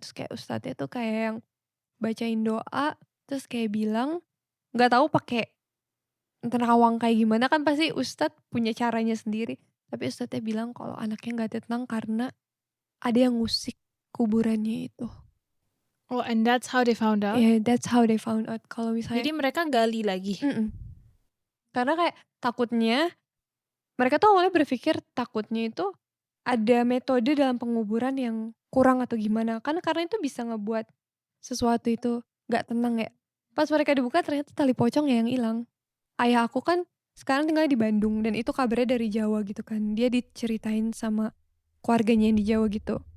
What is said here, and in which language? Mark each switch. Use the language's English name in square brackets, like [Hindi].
[Indonesian] Terus kayak ustadznya tuh kayak yang bacain doa, terus kayak bilang nggak tahu pakai nerawang kayak gimana, kan pasti ustadz punya caranya sendiri. Tapi ustadznya bilang kalau anaknya nggak tenang karena ada yang ngusik kuburannya itu. [English] Oh, and that's how they found out. Yeah, that's how they found out [Indonesian] kalau misalnya Jadi mereka gali lagi. mhm, karena kayak takutnya mereka tuh awalnya berpikir takutnya itu ada metode dalam penguburan yang kurang atau gimana, kan karena itu bisa ngebuat sesuatu itu nggak tenang ya. Pas mereka dibuka ternyata tali pocongnya yang hilang. Ayah aku kan sekarang tinggal di Bandung dan itu kabarnya dari Jawa gitu kan, dia diceritain sama keluarganya yang di Jawa gitu.